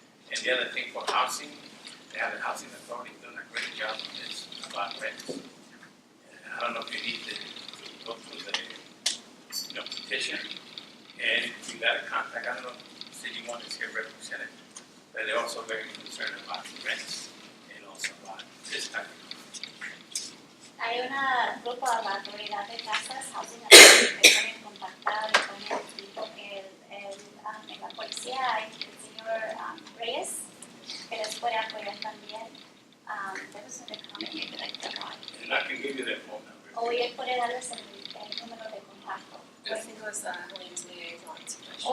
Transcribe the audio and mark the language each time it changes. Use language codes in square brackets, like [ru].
[en] And the other thing for housing, they have the housing authority doing a great job on this about rents. I don't know if you need to go through the petition, and you got to contact, I don't know, City One is here represented, but they're also very concerned about rents and also about this type of. [es] Hay un grupo de la autoridad de casas, Housing Authority, que pueden contactar y poner en la policía, hay el señor Reyes, que les puede apoyar también. [en] There was a comment maybe that I forgot. And I can give you their phone number. [es] O él puede darles el número de contacto. [en] I think it was Helene's liaison suggestion.